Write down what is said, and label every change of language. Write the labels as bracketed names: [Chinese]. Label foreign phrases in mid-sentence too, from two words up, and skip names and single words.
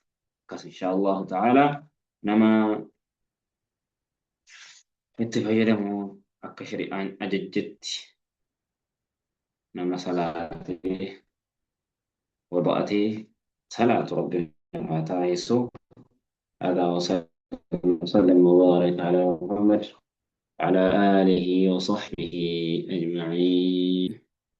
[Oromo] Akkas [Arabic] إن شاء الله تعالى [Oromo] nama itti fayyadamu akka shari'aan ajajjetti nama salaatee wada'atee salaatu rabbi namaa taa'essu [Arabic] هذا وسلم وبارك على محمد وعلى آله وصحبه أجمعين